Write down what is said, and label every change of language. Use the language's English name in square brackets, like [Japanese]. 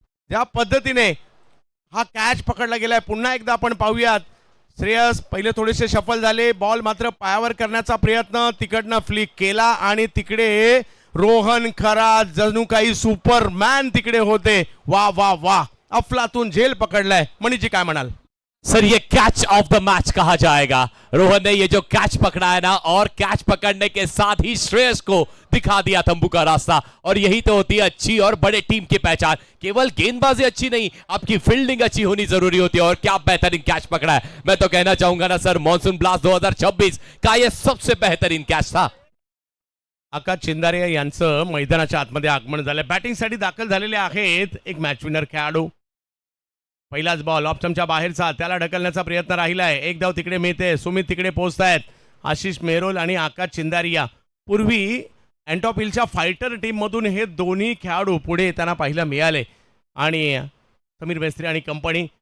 [Marathi] ज्या पद्धतीने हा कॅच पकडला गेलाय पुन्हा एकदा आपण पाहूयात. श्रेयस पहिले थोडेसे सफल झाले, बॉल मात्र पायावर करण्याचा प्रयत्न, तिकडनं फ्लिक केला आणि तिकडे रोहन खरा जणू काही सुपरमॅन तिकडे होते. वा वा वा, अफलातून झेल पकडलाय. मनीजी काय म्हणाल? [Hindi] सर ये कैच ऑफ द मैच कहा जाएगा. रोहन ने ये जो कैच पकड़ा है ना, और कैच पकड़ने के साथ ही श्रेयस को दिखा दिया तंबू का रास्ता. और यही तो होती है अच्छी और बड़े टीम की पहचान. केवल गेंदबाजी अच्छी नहीं, आपकी फील्डिंग अच्छी होनी जरूरी होती है. और क्या बेहतरीन कैच पकड़ा है. मैं तो कहना चाहूंगा ना सर, मॉनसून ब्लास्ट 2026 का ये सबसे बेहतरीन कैच था. [Marathi] आकाश चिंदारे यांचं मैदानाच्या आतमध्ये आगमन झालंय. बॅटिंगसाठी दाखल झालेले आहेत एक मॅच विनर खेळाडू. पहिलाच बॉल ऑप्शनच्या बाहेरचा, त्याला ढकलण्याचा प्रयत्न राहिलाय. एक धाव तिकडे मिळते. सुमित तिकडे पोहोचतायत. आशिष मेहरोल आणि आकाश चिंदारिया. पूर्वी अँटॉप हिलच्या फायटर टीम मधून हे दोन्ही खेळाडू पुढे येताना पाहायला मिळाले आणि समीर मेस्त्री आणि कंपनी.